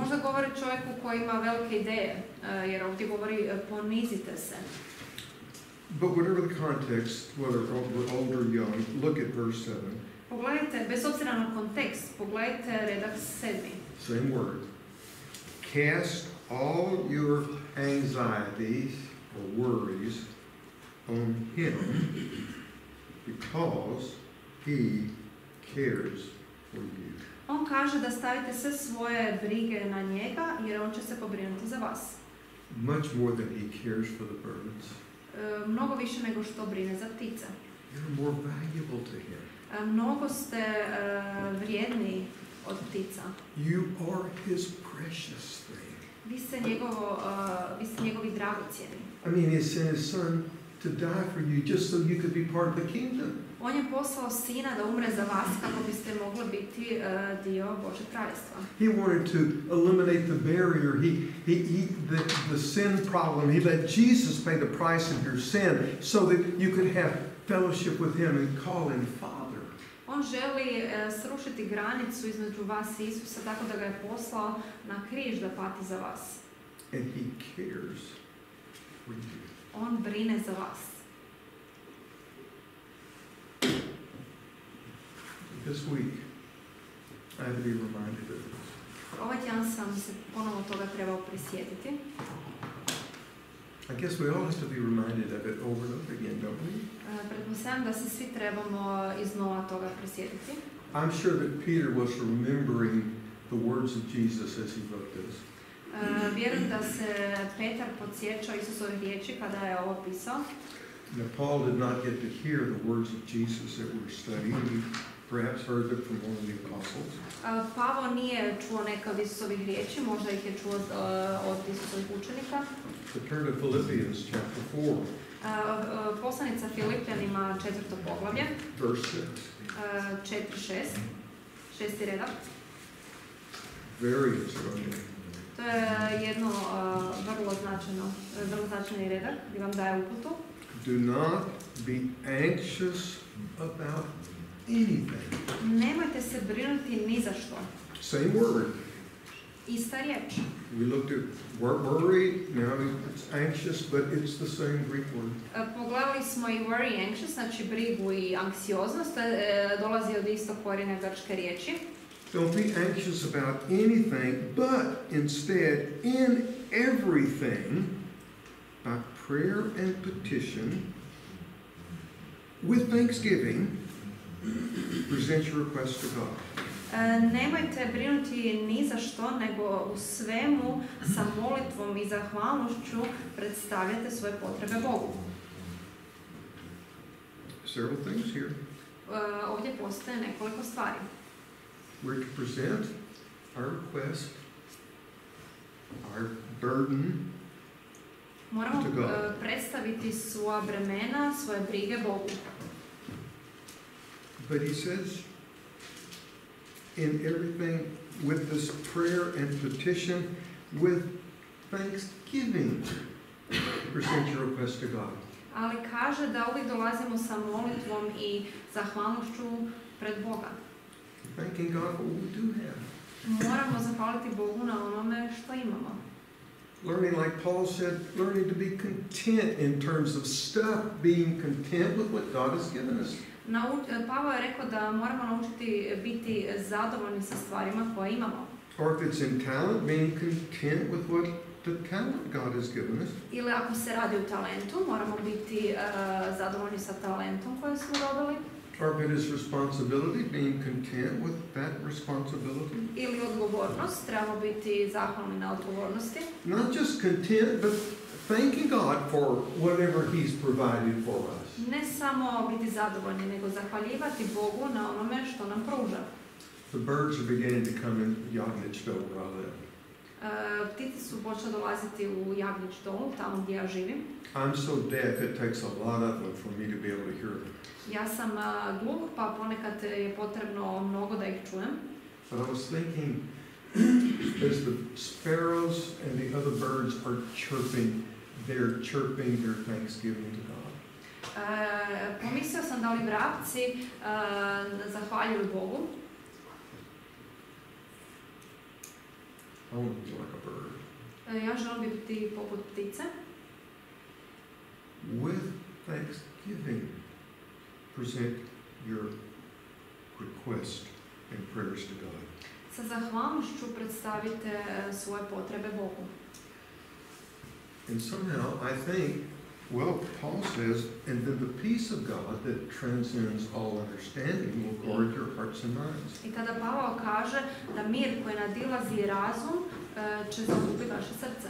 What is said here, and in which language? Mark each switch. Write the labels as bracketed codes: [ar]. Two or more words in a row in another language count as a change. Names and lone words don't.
[hr] Možda govori čovjeku koji ima velike ideje, jer ovdje govori ponizite se. [en] But whatever the context, whether we're old or young, look at verse 7. [hr] Pogledajte, bez obzira na kontekst, pogledajte redak 7. [en] Same word. Cast all your anxieties or worries on him because he cares for you. [hr] On kaže da stavite sve svoje brige na njega, jer on će se pobrinuti za vas. [en] Much more than he cares for the birds. [hr] Mnogo više nego što brine za ptice. [en] You're more valuable to him. [hr] Mnogo ste vrijedni od ptica. [en] You are his precious thing. [hr] Vi ste njegovi dragocjeni. [en] I mean, he sent his son to die for you just so you could be part of the kingdom. [hr] On je poslao sina da umre za vas kako biste mogli biti dio Božeg kraljevstva. [en] He wanted to eliminate the barrier, the sin problem. He let Jesus pay the price of your sin so that you could have fellowship with him and call him Father. [hr] On želi srušiti granicu između vas i Isusa tako da ga je poslao na križ da pati za vas. [en] And he cares for you. [hr] On brine za vas. [en] This week, I had to be reminded of this. [hr] Ovaj tjedan sam se ponovo toga trebao prisjetiti. [en] I guess we all have to be reminded of it over and over again, don't we? [hr] Pretpostavljam da se svi trebamo iznova toga prisjetiti. [en] I'm sure that Peter was remembering the words of Jesus as he wrote this. [hr] Vjerujem da se Petar podsjećao Isusovih riječi kada je ovo pisao. [en] Now, Paul did not get to hear the words of Jesus that we're studying. He perhaps heard them from one of the apostles. [hr] Pavao nije čuo neka od Isusovih riječi, možda ih je čuo od Isusovih učenika. [en] But turn to Philippians chapter 4, [hr] Poslanica Filipljanima 4. poglavlje, [en] verse 6. [hr] 4.6, 6. redak. [en] Very instructive. [hr] To je jedno vrlo značajni redak gdje vam daje uputu. [en] Do not be anxious about anything. [hr] Nemojte se brinuti ni za što. [en] Same word. [hr] Ista riječ. [en] We looked at worry, now it's anxious, but it's the same Greek word. [hr] Pogledali smo i [en] worry, anxious, [hr] znači brigu i anksioznost, dolazi od istog korijena grčke riječi. [en] Don't be anxious about anything, but instead, in everything, by prayer and petition, with thanksgiving, present your request to God. [hr] Nemojte brinuti ni za što, nego u svemu sa molitvom i zahvalnošću predstavljate svoje potrebe Bogu. [en] Several things here. [hr] Ovdje postoje nekoliko stvari. [en] We're to present our request, our burden. [hr] Moramo predstaviti svoja bremena, svoje brige Bogu. [en] But he says, in everything with this prayer and petition, with thanksgiving, present your request to God. [hr] Ali kaže da uvijek dolazimo sa molitvom i zahvalnošću pred Boga. [en] Thanking God for what we do have. [hr] Moramo zahvaliti Bogu na onome što imamo. [en] Learning, like Paul said, learning to be content in terms of stuff, being content with what God has given us. [hr] Pavao je rekao da moramo naučiti biti zadovoljni sa stvarima koje imamo. [en] Or if it's in talent, being content with what the talent God has given us. [hr] Ili ako se radi o talentu, moramo biti zadovoljni sa talentom koje smo dobili. [en] Or if it is responsibility, being content with that responsibility. [hr] Ili odgovornost, trebamo biti zahvalni na odgovornosti. [en] Not just content, but thanking God for whatever He's provided for us. [hr] Ne samo biti zadovoljni, nego zahvaljivati Bogu na onome što nam pruža. [en] The birds are beginning to come in Jagnich Dole where I live. [hr] Ptice su počele dolaziti u Jagnich Dolu, tamo gdje ja živim. [en] I'm so deaf, it takes a lot of them for me to be able to hear them. [hr] Ja sam gluh, pa ponekad je potrebno mnogo da ih čujem. [en] But I was thinking, as the sparrows and the other birds are chirping, they're chirping their thanksgiving to God. [hr] Pomislio sam da li vrapci zahvaljuju Bogu. [en] I want to be like a bird. [hr] Ja želim biti poput ptice. [en] With thanksgiving, present your request and prayers to God. [hr] Sa zahvalnošću predstavite svoje potrebe Bogu. [en] And somehow I think, well, Paul says, and then the peace of God that transcends all understanding will guard your hearts and minds. [hr] I tada Pavao kaže da mir koji nadilazi razum će zakupiti vaše srce.